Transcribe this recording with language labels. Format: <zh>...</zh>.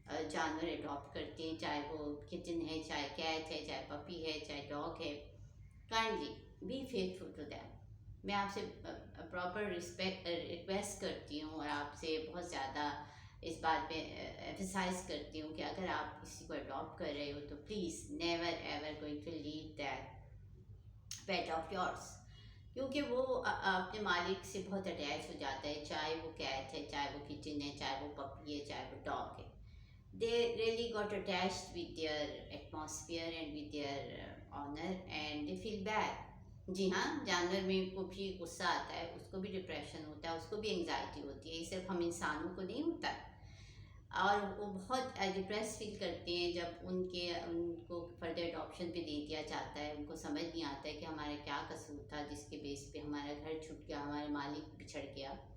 <ur>جانور اڈاپٹ کرتے ہیں، چاہے وہ کٹن ہے، چاہے کیٹ ہے، چاہے پپی ہے، چاہے ڈاگ ہے،</ur> <en>Kindly be faithful to them.</en> <ur>میں آپ سے پراپر ریکویسٹ کرتی ہوں اور آپ سے بہت زیادہ اس بات پہ ایمفسائز کرتی ہوں کہ اگر آپ کسی کو اڈاپٹ کر رہے ہو تو</ur> <en>Please never ever going to leave that pet of yours.</en> <ur>کیونکہ وہ اپنے مالک سے بہت اٹیچ ہو جاتا ہے، چاہے وہ کیٹ ہے، چاہے وہ کچن ہے، چاہے وہ پپی ہے، چاہے وہ ڈاگ ہے.</ur> <en>They really got attached with their atmosphere and with their owner and they feel bad.</en> <ur>جی ہاں، جانور میں کو بھی غصہ آتا ہے، اس کو بھی ڈپریشن ہوتا ہے، اس کو بھی انگزائٹی ہوتی ہے، یہ صرف ہم انسانوں کو نہیں ہوتا. اور وہ بہت ڈپریس فیل کرتے ہیں جب ان کو فردر اڈاپشن پہ دے دیا جاتا ہے. ان کو سمجھ نہیں آتا ہے کہ ہمارا کیا قصور تھا جس کے بیس پہ ہمارا گھر چھوٹ گیا، ہمارے مالک بچھڑ گیا.</ur>